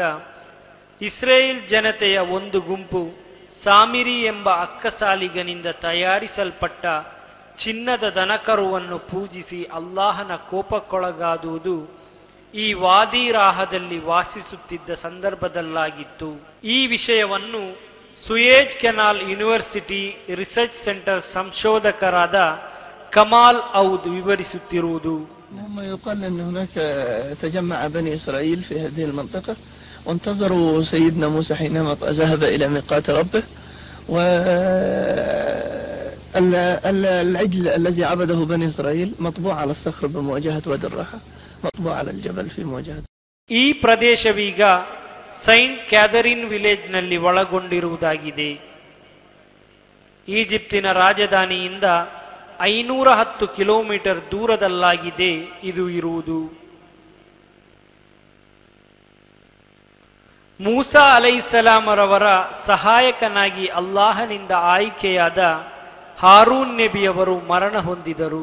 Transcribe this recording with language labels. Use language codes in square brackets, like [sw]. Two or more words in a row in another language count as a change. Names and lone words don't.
[kn] ಇಸ್ರೇಲ್ ಜನತೆಯ ಒಂದು ಗುಂಪು ಸಾಮಿರಿ ಎಂಬ ಅಕ್ಕಸಾಲಿಗನಿಂದ ತಯಾರಿಸಲ್ಪಟ್ಟ ಚಿನ್ನದ ದನಕರುವನ್ನು ಪೂಜಿಸಿ ಅಲ್ಲಾಹನ ಕೋಪಕ್ಕೊಳಗಾದುವುದು ಈ ವಾದಿ ರಾಹದಲ್ಲಿ ವಾಸಿಸುತ್ತಿದ್ದ ಸಂದರ್ಭದಲ್ಲಾಗಿತ್ತು. ಈ ವಿಷಯವನ್ನು ಸುಯೇಜ್ ಕೆನಾಲ್ ಯೂನಿವರ್ಸಿಟಿ ರಿಸರ್ಚ್ ಸೆಂಟರ್ ಸಂಶೋಧಕರಾದ ಕಮಾಲ್ ಔದ್ ವಿವರಿಸುತ್ತಿರುವುದು. [ar] يقال أن هناك تجمع بني إسرائيل في هذه المنطقة وانتظروا سيدنا موسى حينما ذهب إلى ميقات ربه، والعجل الذي عبده بني إسرائيل مطبوع على الصخر بمواجهة وادي الراحة، مطبوع على الجبل في مواجهة. [kn] ಈ ಪ್ರದೇಶವೀಗ ಸೈಂಟ್ ಕ್ಯಾಥರಿನ್ ವಿಲೇಜ್ನಲ್ಲಿ ಒಳಗೊಂಡಿರುವುದಾಗಿದೆ. ಈಜಿಪ್ತಿನ ರಾಜಧಾನಿಯಿಂದ 510 ಕಿಲೋಮೀಟರ್ ದೂರದಲ್ಲಾಗಿದೆ ಇದು ಇರುವುದು. ಮೂಸಾ ಅಲೈಹಿಸ್ಸಲಾಮರವರ ಸಹಾಯಕನಾಗಿ ಅಲ್ಲಾಹನಿಂದ ಆಯ್ಕೆಯಾದ ಹಾರೂನ್ ನಬಿಯವರು ಮರಣ ಹೊಂದಿದರು.